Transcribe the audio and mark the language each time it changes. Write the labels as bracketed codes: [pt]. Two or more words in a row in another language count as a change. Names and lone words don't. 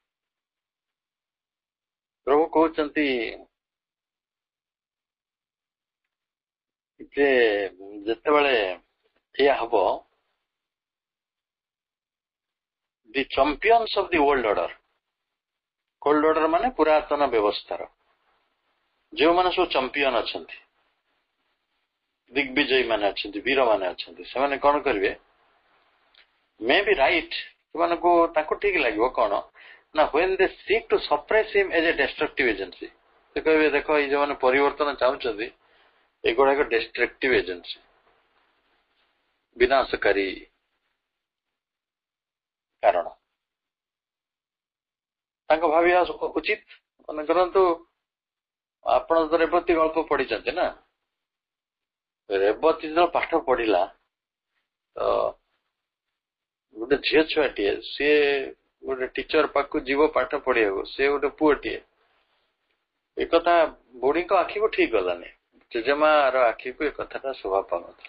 [or] ପ୍ରଭୁ କହୁଛନ୍ତି ଯେ ଯେତେବେଳେ ଏଇଆ ହବ, [en] the champions of the old order, old order [or] ମାନେ ପୁରାତନ ବ୍ୟବସ୍ଥାର ଯେଉଁମାନେ ସବୁ ଚାମ୍ପିୟନ ଅଛନ୍ତି, ଦିଗ୍ବିଜୟୀ ମାନେ ଅଛନ୍ତି, ବୀର ମାନେ ଅଛନ୍ତି, ସେମାନେ କଣ କରିବେ, [en] may be right, [or] ସେମାନଙ୍କୁ ତାଙ୍କୁ ଠିକ ଲାଗିବ କଣ ନା, [en] when they seek to suppress him as a destructive agency, [or] ସେ କହିବେ ଦେଖ ଏଇ ଯୋଉମାନେ ପରିବର୍ତ୍ତନ ଚାହୁଁଛନ୍ତି ଏଗୁଡାକ [en] destructive agency, [or] ବିନାଶକାରୀ କାରଣ, ତାଙ୍କ ଭାବିବା ଉଚିତ। ମନେ କରନ୍ତୁ ଆପଣ ତ ରେବତୀ ଗଳ୍ପ ପଢିଛନ୍ତି ନା, ରେବତୀ ଯେତେବେଳେ ପାଠ ପଢିଲା ତ ଗୋଟେ ଝିଅ ଛୁଆଟିଏ, ସିଏ ଗୋଟେ ଟିଚର ପାଖକୁ ଯିବ ପାଠ ପଢିବାକୁ, ସେ ଗୋଟେ ପୁଅଟିଏ, ଏ କଥା ବୁଢୀଙ୍କ ଆଖିକୁ ଠିକ ଗଲାନି, ଜେଜେମାର ଆଖିକୁ ଏ କଥାଟା ଶୋଭା ପାଉନଥିଲା।